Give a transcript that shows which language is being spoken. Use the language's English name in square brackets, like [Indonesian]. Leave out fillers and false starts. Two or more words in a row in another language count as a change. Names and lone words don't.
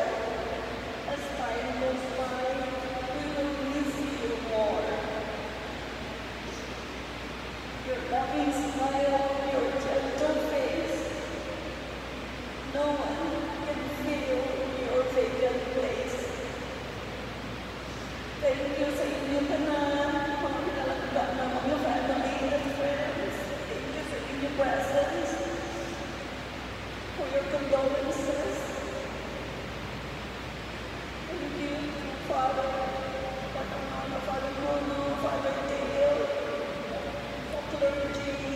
[English] As time goes by, we will miss you more. Your loving smile, your gentle face. No one can fill your vacant place. Thank you [Hiligaynon] sa inyo tanan, mga pinalagda ng mga [English] family and friends. Thank you [Hiligaynon] sa inyong [English] presence, for your condolences. Thank you, Father, Father Mono, Father Dale, for clergy,